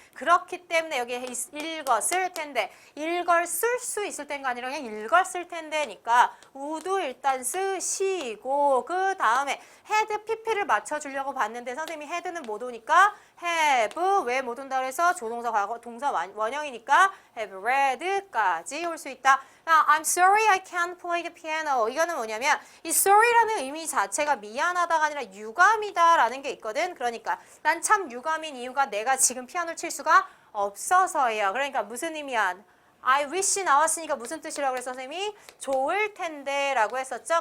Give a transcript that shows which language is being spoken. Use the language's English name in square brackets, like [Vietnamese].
[Korean] 그렇기 때문에 여기 읽었을 텐데 읽었을 수 있을 텐가 아니라 그냥 읽었을 텐데니까 would 일단 쓰시고 그 다음에 had pp를 맞춰주려고 봤는데 선생님이 had는 못 오니까 have 왜 못 온다 그래서 조동사 과거 동사 원형이니까 have read까지 올 수 있다. [English] I'm sorry I can't play the piano. [Korean] 이거는 뭐냐면 이 sorry라는 의미 자체가 미안하다가 아니라 유감이다라는 게 있거든. 그러니까 난 참 유감인 이유가 내가 지금 피아노를 칠 수가 없어서예요. 그러니까 무슨 의미야? I wish 나왔으니까 무슨 뜻이라고 그래서 선생님이 좋을 텐데 라고 했었죠.